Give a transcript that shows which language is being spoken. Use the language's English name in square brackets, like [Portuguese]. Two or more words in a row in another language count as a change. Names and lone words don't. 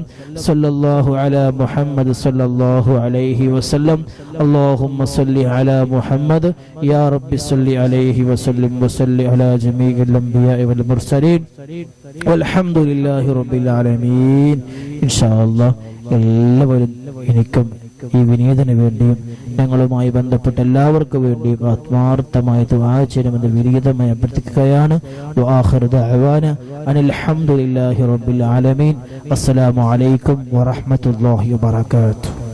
[Arabic] صلى الله على محمد صلى الله عليه وسلم. اللهم صل على محمد يا رب صل عليه وسلم وصل على جميع الأنبياء والمرسلين والحمد لله رب العالمين. إن شاء الله [Malayalam] എല്ലാവരും എനിക്കും ഈ വിനീതന് വേണ്ടിയും ഞങ്ങളുമായി ബന്ധപ്പെട്ട എല്ലാവർക്കും വേണ്ടിയും ആത്മാർത്ഥമായി ദുആ ചെയ്യണമെന്ന് വിനീതമായി അഭ്യർത്ഥിക്കുകയാണ്. [Arabic] وآخر دعوانا أن الحمد لله رب العالمين. السلام عليكم ورحمة الله وبركاته.